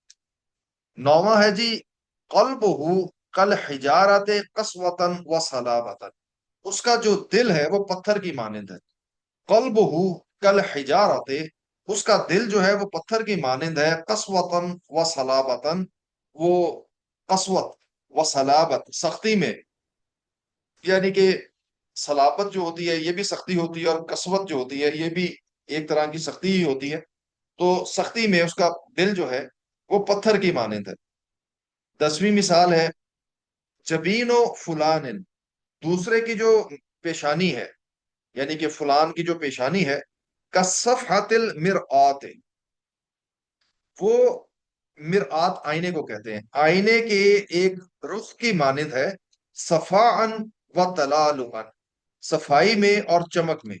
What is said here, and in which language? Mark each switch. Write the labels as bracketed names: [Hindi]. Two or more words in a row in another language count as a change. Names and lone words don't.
[Urdu] نوواں ہے جی، [Arabic] قلبہ کل حجارت قسوتن و صلابتن، [Urdu] اس کا جو دل ہے وہ پتھر کی مانند ہے۔ [Arabic] قلبہ کل حجارت، [Urdu] اس کا دل جو ہے وہ پتھر کی مانند ہے، [Arabic] قسوتن و صلابتن، [Urdu] وہ قسوت و صلابت، سختی میں، یعنی کہ صلابت جو ہوتی ہے یہ بھی سختی ہوتی ہے، اور قسوت جو ہوتی ہے یہ بھی ایک طرح کی سختی ہی ہوتی ہے، تو سختی میں اس کا دل جو ہے وہ پتھر کی مانند ہے۔ 10ویں مثال ہے، [Arabic] جبین و فلان، [Urdu] دوسرے کی جو پیشانی ہے، یعنی کہ فلان کی جو پیشانی ہے، [Arabic] کصفحۃ المرآت، [Urdu] وہ مرآت آئینے کو کہتے ہیں، آئینے کے ایک رخ کی مانند ہے، [Arabic] صفاء و تلالؤا، [Urdu] صفائی میں اور چمک میں۔